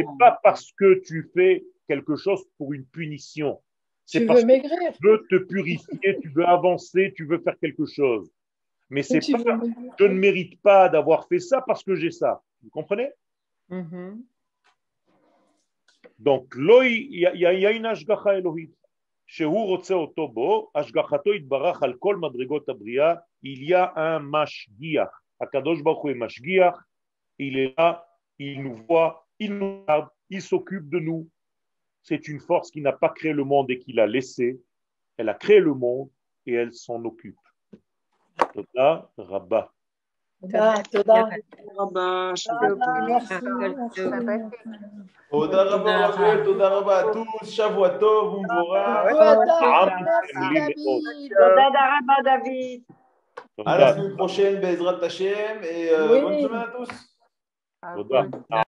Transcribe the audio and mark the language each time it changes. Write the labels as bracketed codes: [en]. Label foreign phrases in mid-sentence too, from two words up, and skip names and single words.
[fr] c'est pas parce que tu fais quelque chose pour une punition. C'est Tu parce veux que maigrir. tu veux te purifier, tu veux avancer, tu veux faire quelque chose. Mais c'est Tu pas, veux maigrir. je ne mérite pas d'avoir fait ça parce que j'ai ça. Vous comprenez? Donc, il y a une [he] השגחה אלוהית. שהוא רוצה אותו בו, השגחתו יתברך על כל מדרגות הבריאה, [fr] il y a un משגיח. [he] הקדוש ברוך הוא משגיח, [fr] il est là, il nous voit, il nous regarde, il s'occupe de nous. C'est une force qui n'a pas créé le monde et qui l'a laissé. Elle a créé le monde et elle s'en occupe. [he] תודה רבה. תודה. רבה, תודה רבה רחל, תודה רבה [fr] à tous, [he] שבוע טוב ומבורך. [fr] Merci David. [he] תודה רבה, דוד. [fr] À la semaine prochaine, [he] בעזרת השם, [fr] et bonne semaine à tous. [he] Toda.